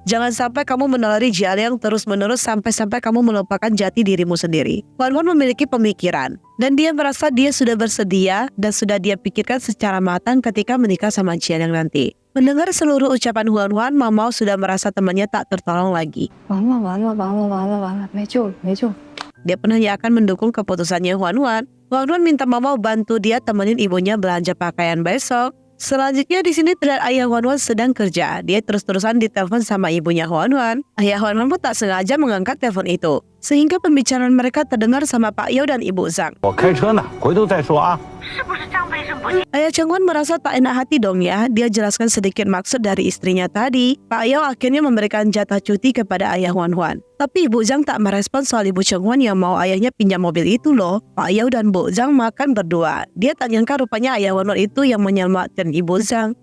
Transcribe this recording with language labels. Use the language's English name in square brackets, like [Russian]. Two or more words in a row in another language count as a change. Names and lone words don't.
[Indonesian] Jangan sampai kamu menelari Jialiang terus-menerus sampai kamu melupakan jati dirimu sendiri. Huan Huan memiliki pemikiran. Dan dia merasa dia sudah bersedia dan sudah dia pikirkan secara matang ketika menikah sama Jialiang nanti. Mendengar seluruh ucapan Huan Huan, Mama sudah merasa temannya tak tertolong lagi. [Chinese] 完了完了完了完了完了，没救了没救了。 [Indonesian] Dia pun hanya akan mendukung keputusannya Huan Huan. Huan Huan minta Mama bantu dia temenin ibunya belanja pakaian besok. Selanjutnya di sini terlihat ayah Huan Huan sedang kerja. Dia terus-terusan ditelepon sama ibunya Huan Huan. Ayah Huan Huan pun tak sengaja mengangkat telepon itu. Sehingga pembicaraan mereka terdengar sama Pak Yao dan Ibu Zhang. [Chinese] 我开车呢，回头再说啊。 [Indonesian] Ayah Cheng Huan merasa tak enak hati dong ya. Dia jelaskan sedikit maksud dari istrinya tadi. Pak Yao akhirnya memberikan jatah cuti kepada ayah Huan Huan. Tapi Ibu Zhang tak merespon soal Ibu Cheng Huan yang mau ayahnya pinjam mobil itu loh. Pak Yao dan Bu Zhang makan berdua. Dia tak nyangka rupanya ayah Huan Huan itu yang menyelamatkan Ibu Zhang.